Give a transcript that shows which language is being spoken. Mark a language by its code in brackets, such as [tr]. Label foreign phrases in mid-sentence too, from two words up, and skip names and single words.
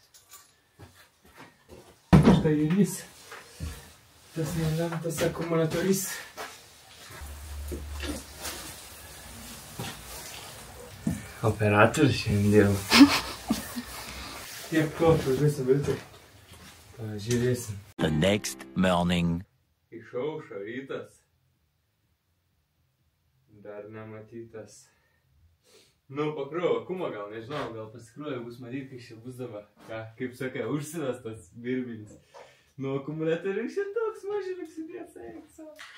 [lt] Štai ir jis. Tas nelemtas akumuliatorius. Operatorius šiandien. Tiek to, pažiūrėsim ir tai. Pažiūrėsim. [en] The next morning. [lt] Išaušo rytas. Dar nematytas. Nu, pakrovo kumą gal, nežinau, gal pasikrovo, bus matyti, kai čia bus dabar. Ką, kaip sakai, užsivestas birbinis. Nu, akumuliatorius šiandien toks mažiukas įdėtas, eik savo.